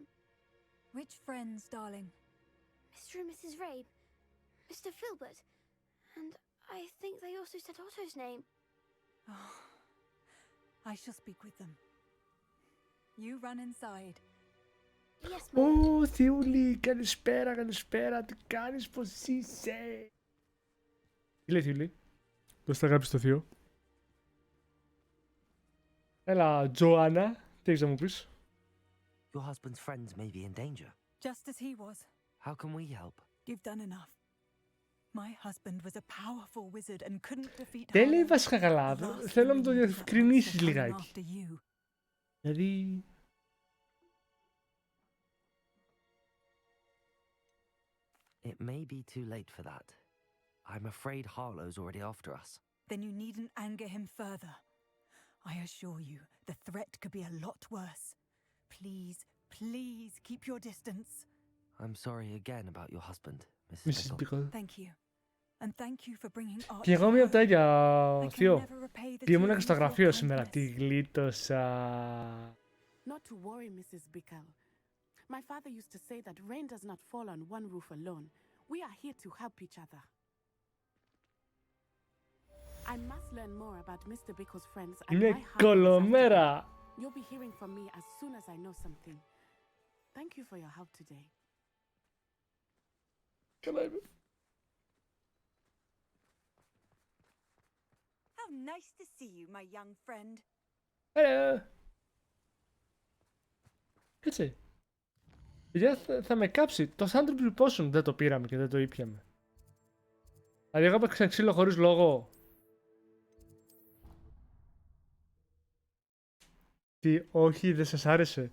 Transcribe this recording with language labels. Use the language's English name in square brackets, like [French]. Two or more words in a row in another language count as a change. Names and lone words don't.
[English] Which friends, darling? Mr. and Mrs. Rabe, Mr. Filbert, and I think they also said Otto's name. Oh, I shall speak with them. You run inside. Yes, Mother. [Greek] Ω, Θιούλη, καλησπέρα, καλησπέρα. Τι κάνεις, πώς είσαι? Τι λέει, Θιούλη? Δώσ' τα αγάπη στο θείο. Έλα, Τζοάννα, τι έχεις να μου πεις? [English] Your husband's friends may be in danger. Just as he was. How can we help? You've done enough. My husband was a powerful wizard and couldn't defeat [Greek] Δεν λέει [English] Harlow. [Greek] βασικά καλά. [English] The last [Greek] Θέλω να [English] thing [Greek] μου το [English] we need is that [Greek] διευκρινίσεις [English] monster coming [Greek] λιγάκι. [English] after you. [Greek] Δηλαδή... [English] It may be too late for that. I'm afraid Harlow's already after us. Then you needn't anger him further. I assure you, the threat could be a lot worse. Please, please keep your distance. I'm sorry again about your husband, Mrs. Mrs. Bickle. Bickle. Thank you. And thank you for bringing Archie [Greek] Και εγώ μία από τα [English] home. [Greek] ίδια, [English] I can [Greek] Θείο. [English] never repay the [Greek] Και ήμουν [English] two [Greek] και [English] of [Greek] στο [English] you for your [Greek] γραφείο σήμερα. [English] kindness. [Greek] Τη γλίτωσα. [English] Not to worry, Mrs. Bickle. My father used to say that rain does not fall on one roof alone. We are here to help each other. I must learn more about Mr. Bickle's friends and [Greek] Είναι [English] why Harlow is after [Greek] κολομέρα. [English] them. You'll be hearing from me as soon as I know something. Thank you for your help today. [Greek] Καλά είμαι. [English] How nice to see you, my young friend. Hello. [Greek] Κάτσε. Παιδιά, θα με κάψει. Το Thunder Potion δεν το πήραμε και δεν το ήπιαμε. Δηλαδή, εγώ έπαιξα ξύλο χωρίς λόγο. Τι, όχι, δεν σας άρεσε.